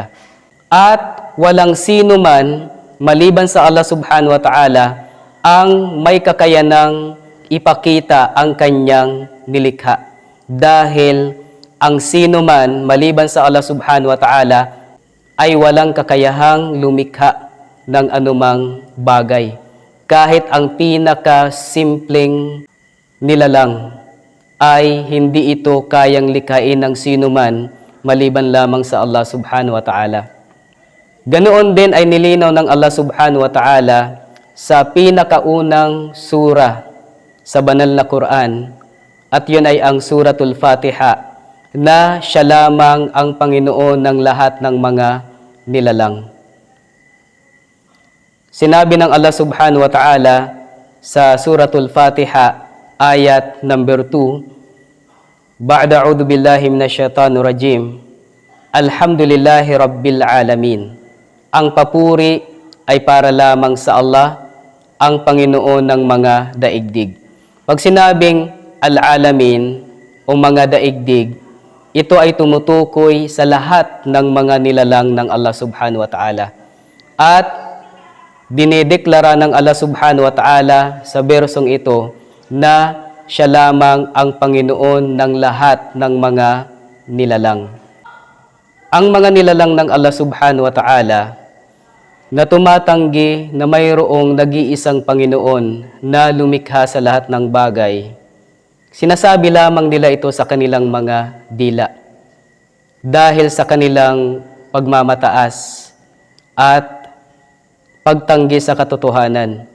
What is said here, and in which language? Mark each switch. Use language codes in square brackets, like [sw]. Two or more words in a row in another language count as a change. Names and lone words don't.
[tl] At walang sino man maliban sa [ar] الله سبحانه وتعالى [tl] ang may kakayanang ipakita ang kanyang nilikha. dahil ang sino man maliban sa [ar] الله سبحانه وتعالى [tl] ay walang kakayahang lumikha ng anumang bagay. Kahit ang pinakasimpleng nilalang ay hindi ito kayang likhain ng sino man maliban lamang sa [ar] الله سبحانه وتعالى. [tl] Ganoon din ay nilinaw ng [ar] الله سبحانه وتعالى [tl] sa pinakaunang surah sa banal na Quran, at yun ay ang Suratul Fatiha, na siya lamang ang Panginoon ng lahat ng mga nilalang. Sinabi ng [ar] الله سبحانه وتعالى [tl] sa Suratul Fatiha, ayat number 2, [ar] بعد أعوذ بالله من الشيطان الرجيم الحمد لله رب العالمين. [tl] Ang papuri ay para lamang sa Allah, ang Panginoon ng mga daigdig. Pag sinabing Al-Alamin o mga daigdig, ito ay tumutukoy sa lahat ng mga nilalang ng [ar] الله سبحانه وتعالى. [tl] At dinedeklara ng [ar] الله سبحانه وتعالى [tl] sa bersong ito na siya lamang ang Panginoon ng lahat ng mga nilalang. Ang mga nilalang ng [ar] الله سبحانه وتعالى [tl] na tumatanggi na mayroong nag-iisang Panginoon na lumikha sa lahat ng bagay, sinasabi lamang nila ito sa kanilang mga dila dahil sa kanilang pagmamataas at pagtanggi sa katotohanan.